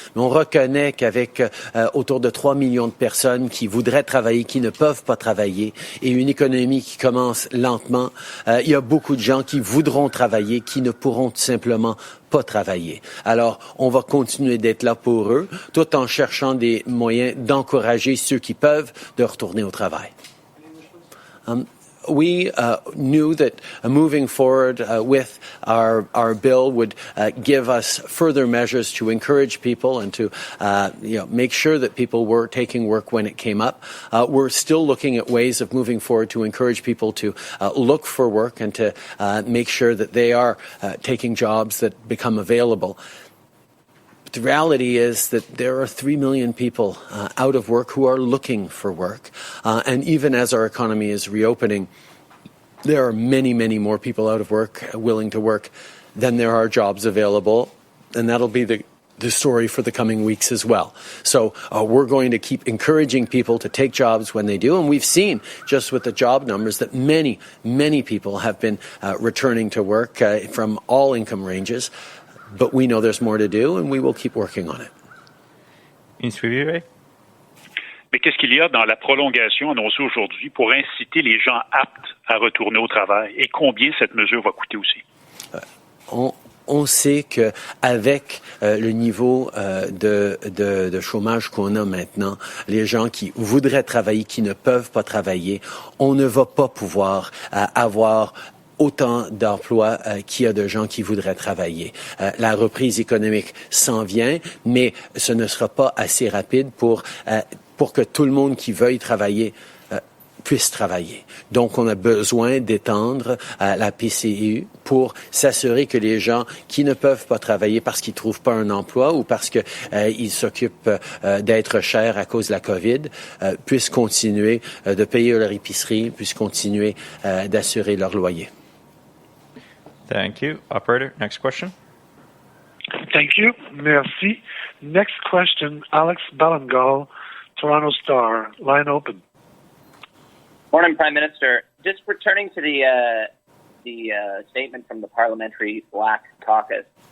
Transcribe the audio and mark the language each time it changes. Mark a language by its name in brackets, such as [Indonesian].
[French] Mais on reconnaît qu'avec autour de 3 millions de personnes qui voudraient travailler, qui ne peuvent pas travailler, et une économie qui commence lentement, il y a beaucoup de gens qui voudront travailler, qui ne pourront tout simplement pas travailler. Alors, on va continuer d'être là pour eux, tout en cherchant des moyens d'encourager ceux qui peuvent de retourner au travail. [English] We knew that moving forward with our bill would give us further measures to encourage people and to make sure that people were taking work when it came up. We're still looking at ways of moving forward to encourage people to look for work and to make sure that they are taking jobs that become available. The reality is that there are 3 million people out of work who are looking for work. And even as our economy is reopening, there are many, many more people out of work, willing to work, than there are jobs available. And that'll be the story for the coming weeks as well. So we're going to keep encouraging people to take jobs when they do. And we've seen just with the job numbers that many, many people have been returning to work from all income ranges. But we know there's more to do, and we will keep working on it. [French] Mais qu'est-ce qu'il y a dans la prolongation annoncée aujourd'hui pour inciter les gens aptes à retourner au travail? Et combien cette mesure va coûter aussi? On sait que avec le niveau de chômage qu'on a maintenant, les gens qui voudraient travailler, qui ne peuvent pas travailler, on ne va pas pouvoir avoir autant d'emplois qu'il y a de gens qui voudraient travailler. La reprise économique s'en vient, mais ce ne sera pas assez rapide pour que tout le monde qui veuille travailler puisse travailler. Donc, on a besoin d'étendre la PCU pour s'assurer que les gens qui ne peuvent pas travailler parce qu'ils trouvent pas un emploi ou parce que ils s'occupent d'être chers à cause de la COVID puissent continuer de payer leur épicerie, puissent continuer d'assurer leur loyer. [English] Thank you. Operator, next question. Thank you. [French] Merci. [English] Next question, Alex Ballingall, Toronto Star. Line open. Morning, Prime Minister. Just returning to the statement from the Parliamentary Black Caucus.